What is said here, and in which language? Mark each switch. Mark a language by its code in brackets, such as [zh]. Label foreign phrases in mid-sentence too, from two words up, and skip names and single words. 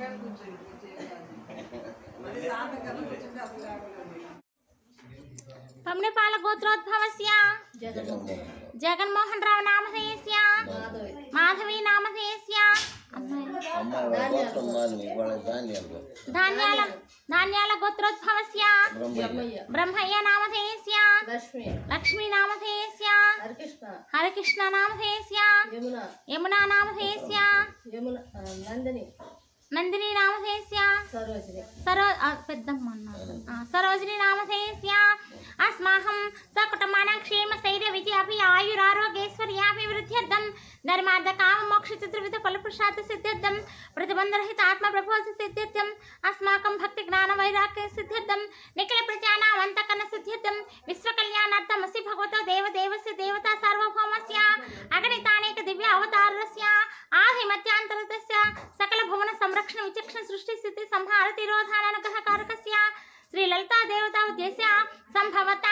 [sa] पम्नपाल गोत्रोद्भवस्य जगन्मोहन राव नामधेयस्य माधवी नामधेयस्य धान्याल गोत्रोद्भवस्य ब्रह्मय्य नामधेयस्य लक्ष्मी नामधेयस्य हरिकृष्ण नामधेयस्य यमुना नामधेयस्य नन्दिनी नामधेयस्य सरोजिनी नामधेयस्य अस्माहं सकुटुम्बानां क्षेम स्थैर्य विजयाभि आयुरारोग्यैश्वर्याभिवृद्ध्यर्थं धर्मार्थकाममोक्षचतुर्विध फलपुरुषार्थ सिद्ध्यर्थं प्रतिबन्धरहित आत्मप्रबोध सिद्ध्यर्थं अस्माकं भक्ति ज्ञान वैराग्य सिद्ध्यर्थं निखिल प्रजानां अन्तःकरण सिद्ध्यर्थं विश्वकल्याणार्थं असि भगवतो देवदेवस्य देवता सार्वभौमस्य अगणितानेक दिव्य अवतारस्य आदिमध्यान्तरस्य सकल भुवन संरक्षण विचक्षण सृष्टि स्थिति संहार तिरोधान अनुग्रहकारकस्य श्री ललिता देवता उद्देश्य संभवता